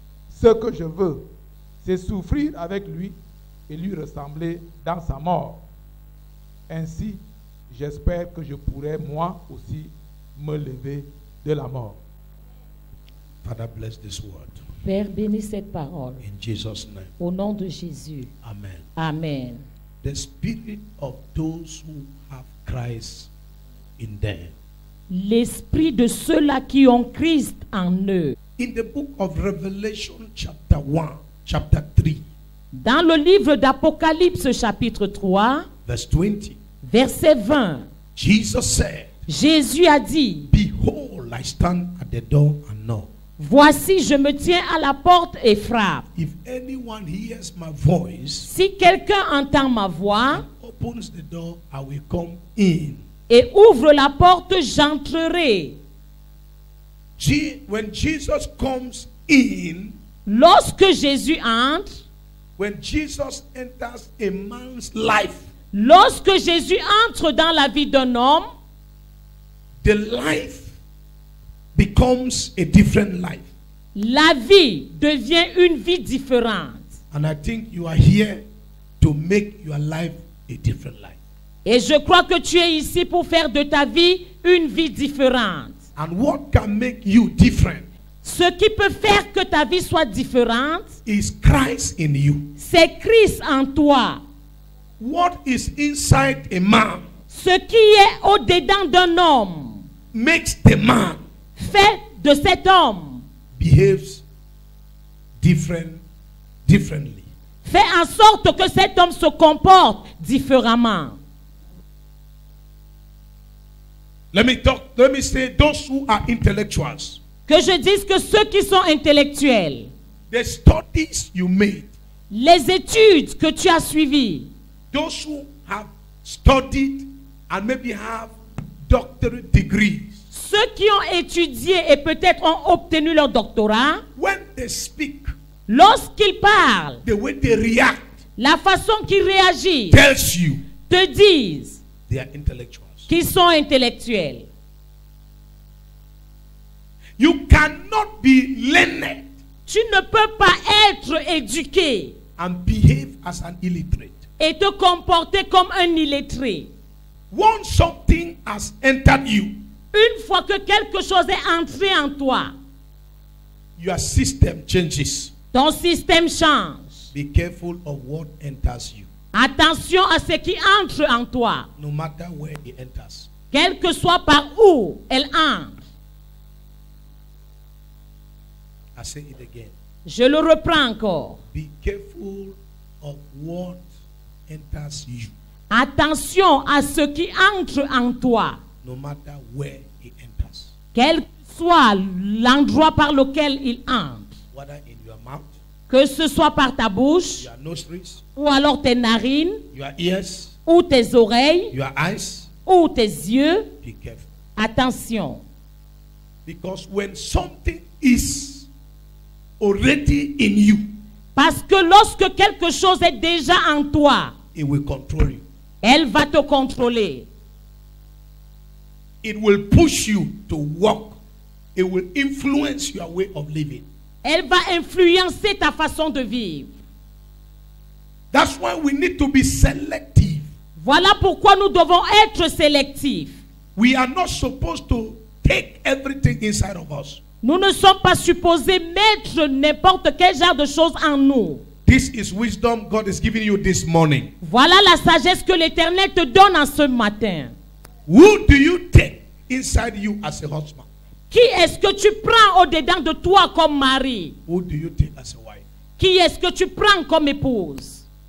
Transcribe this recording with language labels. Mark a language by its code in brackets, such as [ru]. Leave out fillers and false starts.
[fr] Ce que je veux, c'est souffrir avec lui et lui ressembler dans sa mort. Ainsi, j'espère que je pourrai moi aussi me lever de la mort. [en] Father, bless this word. [fr] Père, bénis cette parole. [en] In Jesus' name. [fr] Au nom de Jésus. [en] Amen. [fr] Amen. [en] The spirit of those who have Christ in them. [fr] L'esprit de ceux-là qui ont Christ en eux. [en] In the book of Revelation chapter 1, chapter 3. [fr] Dans le livre d'Apocalypse chapitre 3, [en] verse 20. [fr] Verset 20. [en] Jesus said, [fr] Jésus a dit, [en] Behold, I stand at the door and knock. [fr] Voici, je me tiens à la porte et frappe. [en] If anyone hears my voice, [fr] si quelqu'un entend ma voix, [en] opens the door, I will come in. [fr] Et ouvre la porte, j'entrerai. [en] When Jesus comes in, [fr] lorsque Jésus entre, [en] when Jesus enters a man's life, [fr] lorsque Jésus entre dans la vie d'un homme, [en] the life becomes a different life. [fr] La vie devient une vie différente. [en] And I think you are here to make your life a different life. [fr] Et je crois que tu es ici pour faire de ta vie une vie différente. [en] And what can make you different? [fr] Ce qui peut faire que ta vie soit différente, [en] is Christ in you. [fr] C'est Christ en toi. [en] What is inside a man? [fr] Ce qui est au-dedans d'un homme [en] makes the man [fr] fait de cet homme [en] behaves differently. [fr] Fais en sorte que cet homme se comporte différemment. [en] Let me say those who are intellectuals. [fr] Que je dise que ceux qui sont intellectuels, [en] The studies you made, [fr] les études que tu as suivies, [en] those who have studied and maybe have doctorate degrees, [fr] ceux qui ont étudié et peut-être ont obtenu leur doctorat, [en] when they speak, [fr] lorsqu'ils parlent, [en] the way they react [fr] la façon qu'ils réagissent, [en] tells you [fr] te disent [en] they are intellectuals. [fr] qu'ils sont intellectuels. [en] You cannot be learned [fr] Tu ne peux pas être éduqué [en] and behave as an illiterate. [fr] et te comporter comme un illettré. [en] Once something has entered you, [fr] Une fois que quelque chose est entré en toi, [en] your system changes. [fr] ton système change. [en] Be careful of what enters you, [fr] Attention à ce qui entre en toi, [en] no matter where it enters. [fr] quel que soit par où elle entre. [en] I say it again. [fr] Je le reprends encore. [en] Be careful of what enters you, [fr] Attention à ce qui entre en toi, [en] no matter where it enters. [fr] quel que soit l'endroit par lequel il entre. [en] Whether in your mouth, [fr] Que ce soit par ta bouche, [en] your nostrils, [fr] ou alors tes narines, [en] your ears, [fr] ou tes oreilles, [en] your eyes. [fr] ou tes yeux. [en] Be careful. [fr] Attention. [en] Because when something is already in you, [fr] Parce que lorsque quelque chose est déjà en toi, [en] it will control you. [fr] elle va te contrôler. [en] It will push you to walk. It will influence your way of living. [fr] Elle va influencer ta façon de vivre. [en] That's why we need to be selective. [fr] Voilà pourquoi nous devons être sélectifs. [en] We are not supposed to take everything inside of us. [fr] Nous ne sommes pas supposés mettre n'importe quel genre de choses en nous. [en] This is wisdom God is giving you this morning. [fr] Voilà la sagesse que l'Éternel te donne en ce matin. [en] Who do you take inside you as a husband? [fr] Qui est-ce que tu prends au-dedans de toi comme mari? [en] Who do you take as a wife? [fr] Qui est-ce que tu prends comme épouse?